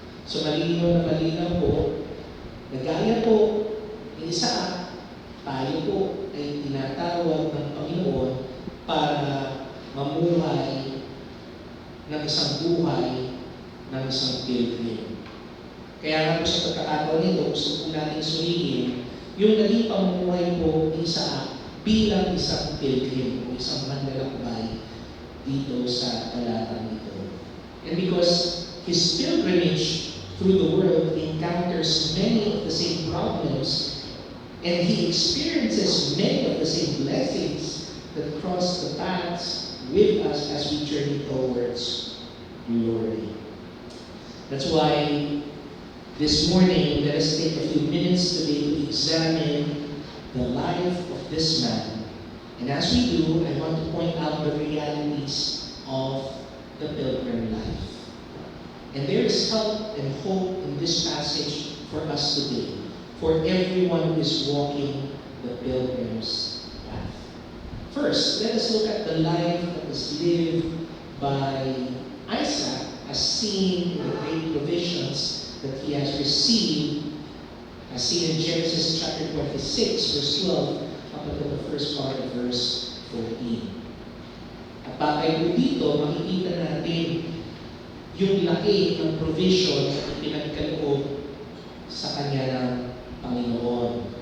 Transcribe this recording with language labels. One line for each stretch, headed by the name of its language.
Filipino: So malinaw na malinaw po, nagaya po ni Isaac, tayo po ay tinatawag ng Panginoon para mamuhay ng isang buhay ng isang pilgrim. Kaya nga po sa pagkakataon nito, gusto po natin suriin yung naging pamumuhay po ni Isaac bilang isang pilgrim o isang manlalakbay dito sa talatang ito.
English: And because his pilgrimage through the world encounters many of the same problems, and he experiences many of the same blessings that cross the paths with us as we journey towards glory. That's why this morning, let us take a few minutes today to examine the life of this man. And as we do, I want to point out the realities of the pilgrim life. And there is help and hope in this passage for us today, for everyone who is walking the pilgrim's path. First, let us look at the life that was lived by Isaac as seen in the great provisions that he has received, as seen in Genesis chapter 26, verse 12, up until the first part of verse 14.
Filipino: At bakay po dito, makikita natin yung laki ng provision na ipinagkaloob sa kanya ng Panginoon.